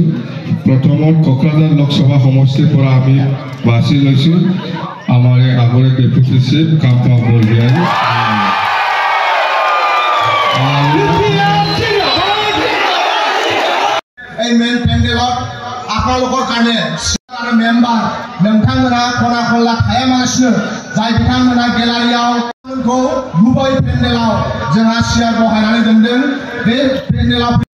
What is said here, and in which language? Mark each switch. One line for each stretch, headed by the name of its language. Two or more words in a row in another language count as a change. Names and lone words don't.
Assamese: প্ৰথমত কোকৰাঝাৰ লোকসভা সমষ্টিৰ পৰা আমি বাছি লৈছোঁ আমাৰ আগৰে ডেপুটি চিফ কাম্পা বৰগোহাঁই। এই মেইন পেন্ডেলত আপোনালোকৰ কাৰণে আৰু মেম্বাৰ
Bodo: नोंथांमोना खना खनला थायालासिनो जाय बिथांमोना गेलारियाव गुबै पेन्डेलाव जोंहा सियार बहायनानै दोनदों बे पेन्डेलाव